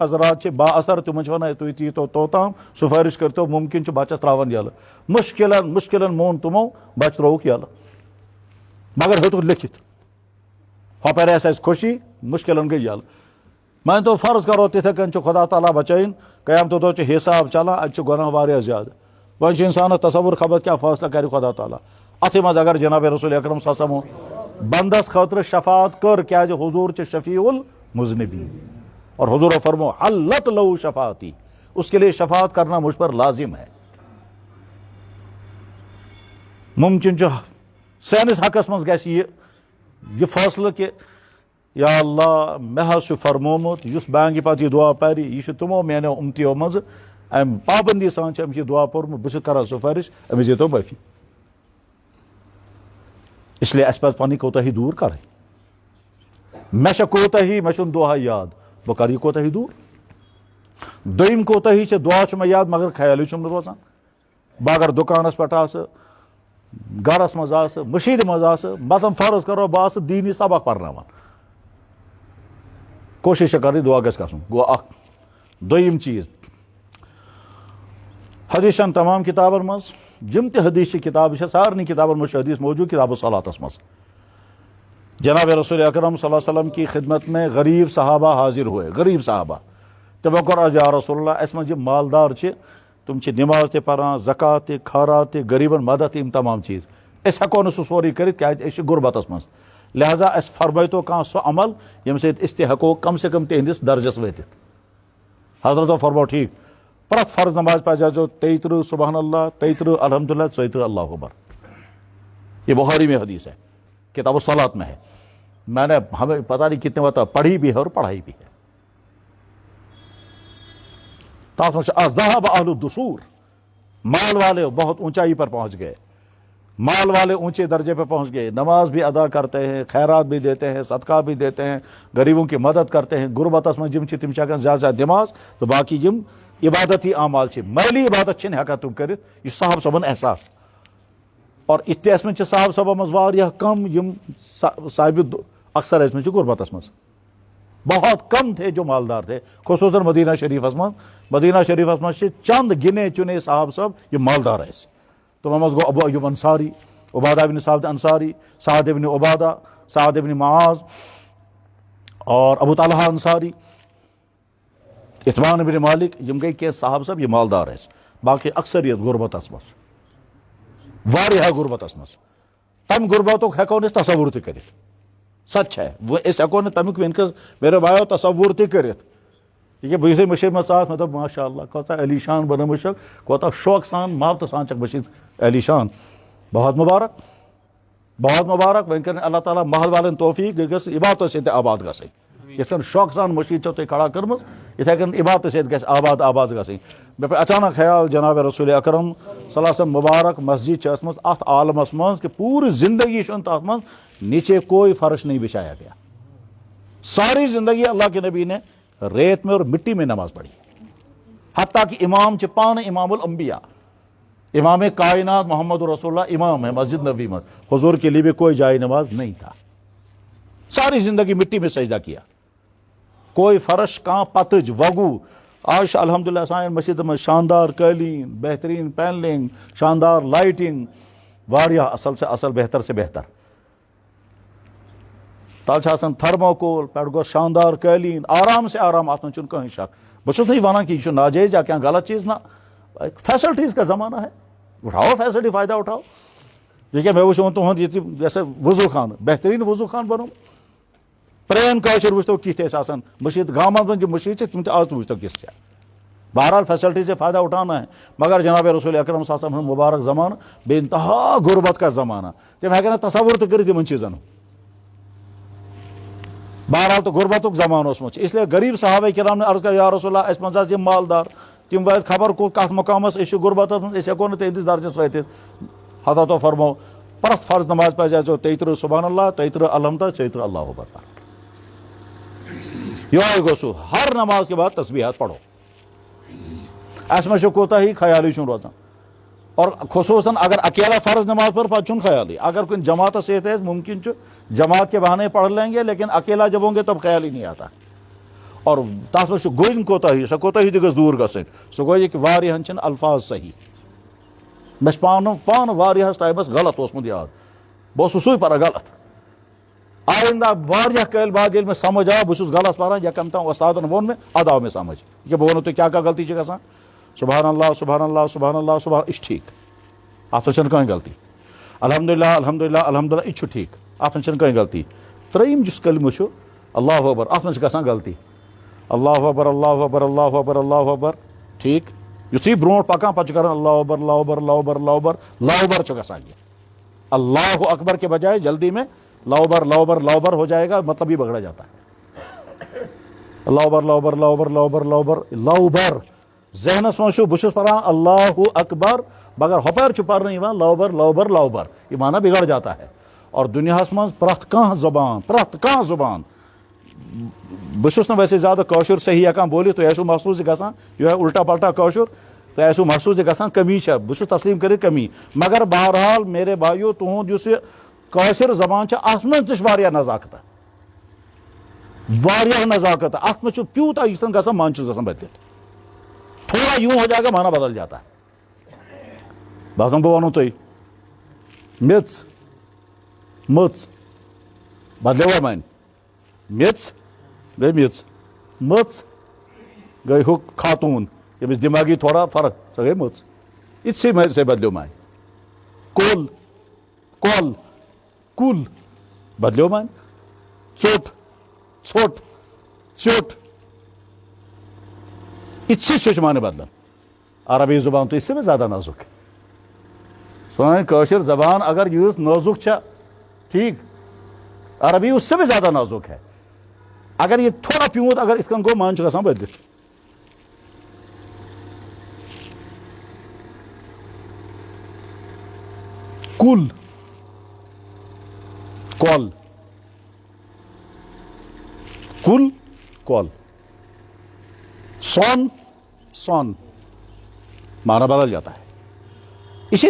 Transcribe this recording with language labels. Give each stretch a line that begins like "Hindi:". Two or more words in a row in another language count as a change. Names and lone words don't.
Kashmiri: حضرات چھِ با اثر تِمن چھِ ونان تُہۍ ییٖتو توتام سُفٲرِش کٔرتو مُمکِن چھُ بچس ترٛاوان یلہٕ مُشکلن مون تِمو بچہ ترٛووُکھ یلہٕ مگر ہیوٚتُکھ لیکھِتھ ہۄپٲرۍ آسہِ اَسہِ خوشی مُشکلن گٔے یلہٕ مٲنۍ تو فرض کرو تِتھے کٔنۍ چھُ خدا تعالیٰ بچٲیِن قیامتہٕ دۄہ چھُ حساب چلان اَتہِ چھُ گۄناہ واریاہ زیادٕ وۄنۍ چھُ انسانس تصور خبر کیٛاہ فٲصلہٕ کرِ خدا تعالیٰ اتھٕے منٛز اگر جناب رسول اکرم
Arabic: صلی اللہ علیہ وسلم
Kashmiri: بندس خٲطرٕ شفاعت کٔر کیٛازِ حضوٗر چھِ شفیع المذنبین اور حضور فرمو
Arabic: حلت لہو شفاعتی
Urdu: اس کے لیے شفاعت کرنا مجھ پر لازم ہے
Kashmiri: ممکن چھُ سٲنِس حقس منٛز گژھِ یہ فٲصلہٕ کہ یا اللہ مےٚ حظ چھُ فرمومُت یُس بانگہِ پتہٕ یہِ دعا پرِ یہِ چھُ تِمو میانیو اُمتیو منٛزٕ امہِ پابندی سان چھُ أمِس یہِ دعا پوٚرمُت بہٕ چھُس کران سُفٲرِش أمِس ییٖتو معٲفی اس لیے اَسہِ پزِ پنٕنۍ کوتاہی دوٗر کرٕنۍ مےٚ چھےٚ کوتاہی مےٚ چھُنہٕ دۄہے یاد بہٕ کرٕ یہِ کوتاہی دوٗر دوٚیِم کوتاہی چھِ دعا چھُ مےٚ یاد مگر خیالٕے چھُم نہٕ روزان بہٕ اگر دُکانس پٮ۪ٹھ آسہٕ گرس منٛز آسہٕ مٔشیٖدِ منٛز آسہٕ مثلاً فرض کرو بہٕ آسہٕ دیٖنی سبق پرناوان کوشش چھےٚ کرٕنۍ دعا گژھِ گژھُن گوٚو اکھ دوٚیِم چیٖز حدیثن تمام کتابن منٛز یِم تہِ حدیث چھِ کتابہٕ چھےٚ سارنٕے کتابن منٛز چھُ حدیث موجوٗد کتاب الصلاتس منٛز جناب رسول اکرم
Arabic: صلی اللہ
Kashmiri: علیہ وسلم
Urdu: کی خدمت میں غریب صحابہ حاضر ہوئے
Kashmiri: غریب صحابہ تِمو کوٚر عرض
Arabic: یا رسول اللہ
Kashmiri: اَسہِ منٛز یِم مالدار چھِ تِم چھِ نماز تہِ پران زکات تہِ خٲرات تہِ غریٖبن مدد تہِ یِم تمام چیٖز أسۍ ہٮ۪کو نہٕ سُہ سورُے کٔرِتھ کیٛازِ أسۍ چھِ غُربتس منٛز لہذا اَسہِ فرمٲیتو کانٛہہ سُہ عمل ییٚمہِ سۭتۍ أسۍ تہِ ہٮ۪کو
Urdu: کم سے کم
Kashmiri: تِہنٛدِس درجس وٲتِتھ حضرتو فرمو ٹھیٖک پرٛٮ۪تھ فرض نماز پزِ اَسہِ 33
Arabic: سبحان اللہ
Kashmiri: 33 الحمدللہ 34
Arabic: اللہ اکبر
Urdu: یہ بخاری میں حدیث ہے کتاب الصلاۃ میں ہے میں نے ہمیں پتہ نہیں کتنے بتا پڑھی بھی ہے
Kashmiri: اور پڑھائی بھی ہے تاث میں
Arabic: ذہب اہل الدثور
Urdu: مال والے بہت اونچائی پر پہنچ گئے مال والے اونچے درجے پہ پہنچ گئے نماز بھی ادا کرتے ہیں
Kashmiri: خیرات بھی دیتے ہیں صدقہ بھی دیتے ہیں غریبوں کی مدد کرتے ہیں غربتس میں جم تم ہٮ۪کان زیادہ زیادہ نماز تو باقی جم عبادتی اعمال مٲلی عبادت چھِنہٕ ہٮ۪کان تِم کٔرِتھ یہِ چھُ صاحب صٲبن احساس اور اِتہِ منٛز چھِ صاحب صٲبن منٛز واریاہ کم یِم ثابت اکثر ٲسۍ مٕتۍ چھِ غربتس منٛز
Urdu: بہت کم تھے جو مالدار تھے
Kashmiri: خصوصاً مدینہ شریفس منٛز چھِ چند
Urdu: گنے چنے
Kashmiri: صاحب صٲب یِم مالدار ٲسۍ تِمن منٛز گوٚو ابو ایوب انصاری عبادہ بن صامت انصاری سعد بن عبادہ سعد بن معاذ اور ابو طلحہ انصاری اطمان بن مالک یم گئی کینٛہہ صاحب صٲب یِم مالدار ٲسۍ باقی اکثریت غربتس منٛز واریاہ غربتس منٛز تمہِ غربتُک ہٮ۪کو نہٕ أسۍ تصور تہِ کٔرِتھ
Urdu: سچ ہے
Kashmiri: أسۍ ہٮ۪کو نہٕ تمیُک وٕنکٮ۪س
Urdu: میرے بایو
Kashmiri: تصور تہِ کٔرِتھ یہِ بہٕ یِتھُے مٔشیٖد منٛز ژاس مےٚ دوٚپ
Arabic: ماشاء اللہ
Kashmiri: کۭژاہ علی شان بنٲومٕژ چھکھ کوتاہ شوقہٕ سان محبتہٕ سان چھکھ مٔشیٖد علی شان بہت مبارک بہت مبارک وۄنۍ کٔرِنۍ اللہ تعالیٰ محل والٮ۪ن توفیٖق یہِ گٔژھ عبادتو سۭتۍ آباد گژھٕنۍ یِتھ کٔنۍ شوقہٕ سان مٔشیٖد چھو تۄہہِ کھڑا کٔرمٕژ یِتھَے کٔنۍ عبادتہٕ سۭتۍ گژھِ آباد گژھٕنۍ مےٚ پیٚو اچانک خیال جناب رسول اکرم
Arabic: صلی اللہ علیہ وسلم
Kashmiri: مبارک مسجد چھِ ٲسمٕژ اَتھ عالمس منٛز کہ پوٗرٕ زندگی چھُنہٕ تَتھ
Urdu: منٛز نیچے کوئی فرش نہیں بچھایا گیا ساری زندگی اللہ کے نبی نے ریت میں اور مٹی میں نماز پڑھی حتیٰ کہ
Kashmiri: امام چھِ پانہٕ
Urdu: امام الانبیاء امام کائنات محمد رسول اللہ امام ہے مسجد نبی میں حضور کے لیے بھی کوئی جائے نماز نہیں تھا ساری زندگی مٹی میں سجدہ کیا کوئی فرش کہاں
Kashmiri: پتج وگو
Urdu: آج الحمدللہ سانہِ مسجد میں شاندار قٲلیٖن بہترین پینلنگ شاندار لائٹنگ واریاہ اصل سے اصل بہتر سے بہتر
Kashmiri: تل چھِ آسان تھرموکول پٮ۪ٹھٕ گوٚو شاندار قٲلیٖن آرام سے آرام اتھ منٛز چھُنہٕ کٕہٕنۍ شک بہٕ چھُس نہٕ یہِ وَنان کہ یہِ چھُ ناجٲیز یا کینٛہہ غلط چیٖز
Urdu: نہ فیسلٹیز کا زمانہ ہے اٹھاؤ فیسلٹی فائدہ اٹھاؤ یہ کیا
Kashmiri: مےٚ وٕچھ تُہُنٛد ییٚتہِ یۄس وضوٗ خانہٕ بہتریٖن وضوٗ خانہٕ بنوو پرٛٲنۍ کٲشِر وٕچھتو کِتھ ٲسۍ آسان مٔشیٖد گامن منٛز یِم مٔشیٖد چھِ تِم تہِ آز تہِ وٕچھتو کِژھ چھےٚ
Urdu: بہرحال فیسلٹی سے فائدہ اٹھانا ہے مگر
Kashmiri: جناب رسول اکرم
Arabic: صلی اللہ علیہ وسلم
Kashmiri: مبارک زمانہ
Urdu: بے انتہا غربت کا زمانہ
Kashmiri: تِم ہیٚکن نہٕ تصور تہِ کٔرِتھ یِمن چیٖزن بہرحال تو غربتُک زمانہٕ اوسمُت چھُ اس لیے
Urdu: غریٖب صحابہ کرام نے
Kashmiri: عرض کٔر
Arabic: یا رسول اللہ
Kashmiri: اَسہِ منٛز آسہِ یِم مالدار تِم وٲتۍ خبر کتھ مقامس أسۍ چھِ غربتس منٛز أسۍ ہیٚکو نہٕ تِہنٛدِس درجس وٲتِتھ حضرتو فرمو پرٛٮ۪تھ فرض نماز پزِ ژےٚ 33
Arabic: سبحان اللہ
Kashmiri: 33 الحمدُ 33
Arabic: اللہ اکبر
Kashmiri: یہوے گوٚو سُہ
Urdu: ہر نماز کے بعد تسبیحات پڑھو
Kashmiri: اَسہِ منٛز چھُ کوتاہی خیالٕے چھُنہٕ روزان اور خصوصاً اگر اکیلا فرض نماز پر پتہٕ چھُنہٕ خیالٕے اگر کُنہِ جماعتس سۭتۍ آسہِ ممکن چھُ
Urdu: جماعت کے بہانے پڑھ لیں گے لیکن اکیلا جب ہوں گے تب خیال ہی نہیں
Kashmiri: آتا اور تتھ منٛز چھُ گوٚنۍ کوتاہی سۄ کوتاہی تہِ گٔژھ دوٗر گژھٕنۍ سُہ گوٚو یہِ کہِ واریاہن چھِنہٕ الفاظ صحیح مےٚ چھُ پانہٕ واریاہس ٹایمس غلط اوسمُت یاد بہٕ اوسُس سُے پران غلط آیندہ واریاہ کٲلۍ بعد ییٚلہِ مےٚ سمجھ آو بہٕ چھُس غلط پران یا کم تام وۄستادن ووٚن مےٚ ادٕ آو مےٚ سمجھ یہِ بہٕ ونو تۄہہِ کیاہ کیاہ غلطی چھِ گژھان سبحان اللہ سبحان اللہ سبحان اللہ سبحان یہِ چھُ ٹھیٖک اتھ منٛز چھنہٕ کٕہٕنۍ غلطی الحمدللہ الحمدللہ الحمدللہ یہِ تہِ چھُ ٹھیٖک اتھ منٛز چھنہٕ کٕہٕنۍ غلطی ترٛیٚیِم یُس کلمہٕ چھُ اللہ اکبر اتھ منٛز چھِ گژھان غلطی اللہ اکبر اللہ اکبر اللہ اکبر اللہ اکبر ٹھیٖک یُتھُے برونٛٹھ پکان پتہٕ چھُ کران اللہ اکبر اللہ اکبر اللہ اکبر اللہ اکبر اللہ اکبر چھُ گژھان یہِ اللہ اکبر
Urdu: کے بجائے جلدی میں لاؤبر ہو جائے گا مطلب یہ بگڑا جاتا ہے
Kashmiri: لاؤبر ذہنس منٛز چھُ بہٕ چھُس پران اللہ اکبر مگر ہۄپٲرۍ چھُ پرنہٕ یِوان لاؤبر
Urdu: یہ معنی بگڑ جاتا ہے
Kashmiri: اور دُنیاہس منٛز پرٛٮ۪تھ کانٛہہ زبان بہٕ چھُس نہٕ ویسے زیادٕ کٲشُر صحیح ہٮ۪کان بوٗلِتھ تُہۍ آسِو محسوٗس یہِ گژھان یِہوے
Urdu: الٹا پلٹا
Kashmiri: کٲشُر تۄہہِ آسِو محسوٗس یہِ گژھان کمی چھےٚ بہٕ چھُس تسلیٖم کٔرِتھ کمی مگر بہرحال
Urdu: میرے بھایو
Kashmiri: تُہُنٛد یُس یہِ کٲشِر زبان چھِ اتھ منٛز تہِ چھِ واریاہ نزاکتہ اتھ منٛز چھُ تیوٗتاہ یِتھ کٔنۍ گژھان من چھُس گژھان بدلِتھ
Urdu: تھوڑا یوں ہو جائے گا مانا بدل جاتا ہے
Kashmiri: باسان بہٕ وَنو تۄہہِ مٔژ بدلیوا مانہِ میٚژ گٔے مٔژ گٔے ہُہ خاتوٗن ییٚمِس دٮ۪ماغی تھوڑا فرق سۄ گٔے مٔژ یِتسٕے بدلیو مانہِ کُل بدلیو مانہِ ژوٚٹ یِتسٕے چھُ مانہِ بدلان
Urdu: عربی زبان تو اس سے بھی زیادہ نازک ہے
Kashmiri: سٲنۍ کٲشِر زبان اگر یۭژ نازک چھےٚ ٹھیٖک
Urdu: عربی اس سے بھی زیادہ نازک ہے
Kashmiri: اگر یہ تھوڑا پیوٗنٛت اگر یِتھ کٔنۍ گوٚو من چھُ گژھان بدلِتھ کۄل سون
Urdu: معنی بدل جاتا ہے اسی